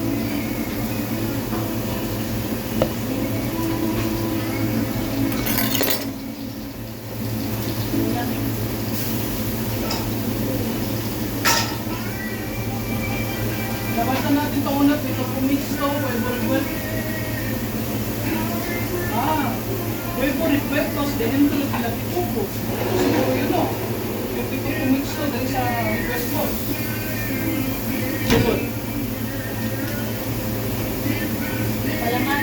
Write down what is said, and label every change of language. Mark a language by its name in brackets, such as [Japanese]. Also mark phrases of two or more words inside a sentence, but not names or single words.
[Filipino] Labasan natin ito unat. Ito po mixto, [Spanish] huevo revuelto. Huevo revueltos dentro de la pipupo. [Filipino] Ito siguro yun o. Yung pipupo mixto dahil sa revueltos. Sunod. Palaman.